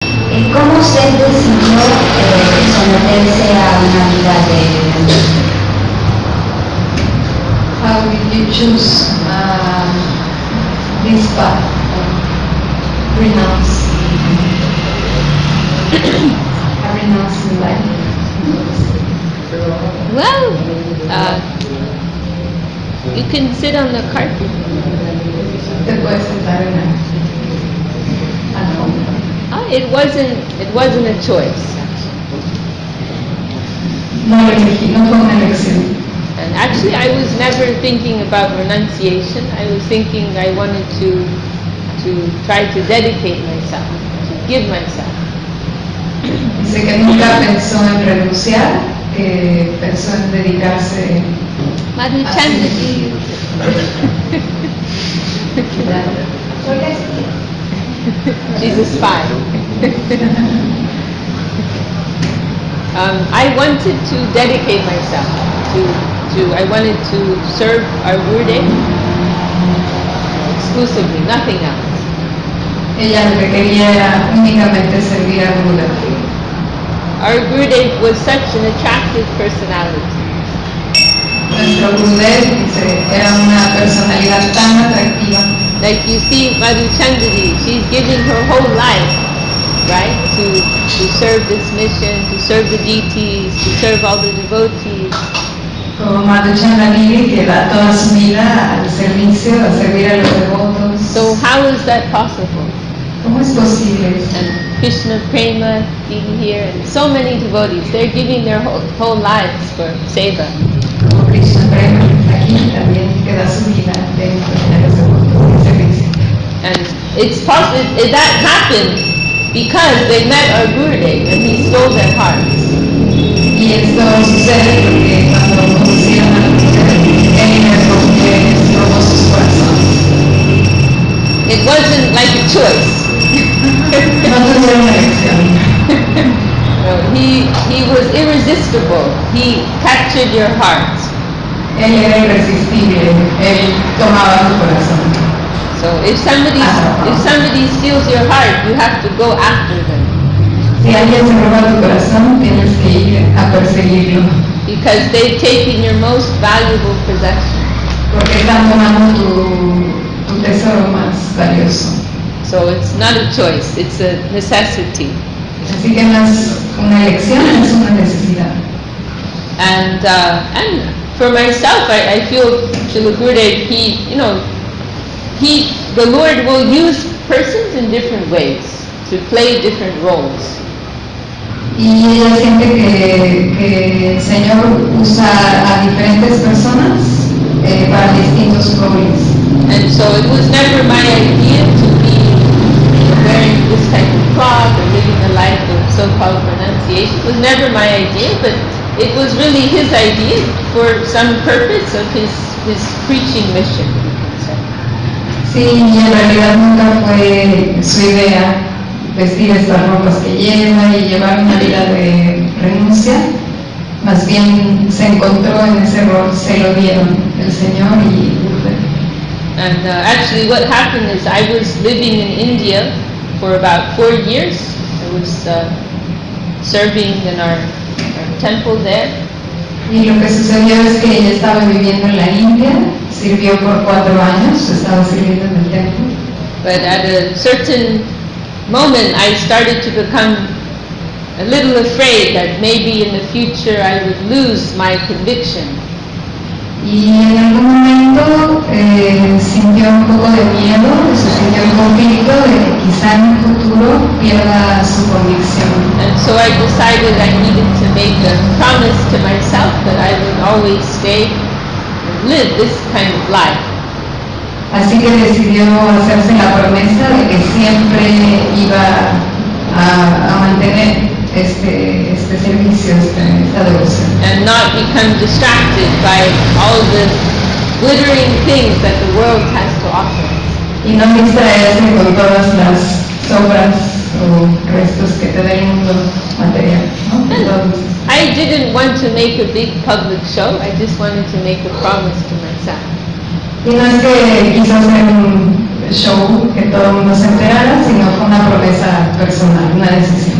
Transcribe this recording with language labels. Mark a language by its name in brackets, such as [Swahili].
[Spanish] ¿Y cómo se decidió someterse a una vida de renuncia? [English] How did you choose this path of renouncing life? Well, you can sit on the carpet. [Spanish] Te puedes sentar en la alfombra. [English] It wasn't a choice. [Spanish] No fue una elección. [English] And actually, I was never thinking about renunciation. I was thinking I wanted to try to dedicate myself, to give myself. [Spanish] Dice que nunca pensó en renunciar, que pensó en dedicarse. [English] Madhuchandji. She's a spy. I wanted to dedicate myself I wanted to serve our Gurudev exclusively, nothing else. [Spanish] Ella lo que quería era únicamente servir a Gurudev. [English] Our Gurudev was such an attractive personality. [Spanish] Nuestro Gurudev era una personalidad tan atractiva. [English] Like you see Madhuchandji, she's giving her whole life, right, to serve this mission, to serve the deities, to serve all the devotees. [Spanish] Como Madhuchandji, que da toda su vida al servicio, a servir a los devotos. [English] So how is that possible? [Spanish] ¿Cómo es posible? [English] And Krishna Prema even here, and so many devotees, they're giving their whole lives for seva. [Spanish] Como Krishna Prema aquí también, que da su vida dentro de los devotos en servicio. [English] And it's possible that happened because they met our Gurudev and he stole their hearts. [Spanish] Y esto sucede porque cuando conocieron a la mujer, él les robó sus corazones. [English] It wasn't like a choice. [Spanish] No tuvieron elección. [English] No, he was irresistible. He captured your heart. [Spanish] Él era irresistible. Él tomaba tu corazón. [English] So if somebody steals your heart, you have to go after them. [Spanish] Si alguien se roba tu corazón, tienes que ir a perseguirlo. [English] Because they've taken your most valuable possession. [Spanish] Porque están tomando tu tesoro más valioso. [English] So it's not a choice, it's a necessity. [Spanish] Así que no es una elección, es una necesidad. [English] And for myself, I feel Srila Gurudev, the Lord will use persons in different ways to play different roles. [Spanish] Y ella siente que el Señor usa a diferentes personas para distintos roles. [English] And so it was never my idea to be wearing this type of cloth or living a life of so-called renunciation. It was never my idea, but it was really his idea for some purpose of his preaching mission. [Spanish] Sí, y en realidad nunca fue su idea vestir estas ropas que lleva y llevar una vida de renuncia. Más bien se encontró en ese rol, se lo dieron el Señor y Gurudev. [English] And actually what happened is I was living in India for about 4 years. I was serving in our temple there. [Spanish] Y lo que sucedió es que ella estaba viviendo en la India, sirvió por 4 años, estaba sirviendo en el templo. [English] But at a certain moment I started to become a little afraid that maybe in the future I would lose my conviction. [Spanish] Y en algún momento sintió un poco de miedo, se sintió un conflicto de que quizá en un futuro pierda su convicción. [English] And so I decided I needed to make a promise to myself that I would always stay and live this kind of life. [Spanish] Así que decidió hacerse la promesa de que siempre iba a mantener este servicio, esta devoción. [English] And not become distracted by all the glittering things that the world has to offer. [Spanish] Y no distraerse con todas las sobras o restos que te da el mundo material, ¿no? [English] I didn't want to make a big public show. I just wanted to make a promise to myself. [Spanish] Y no es que quiso hacer un show que todo el mundo se enterara, sino fue una promesa personal, una decisión.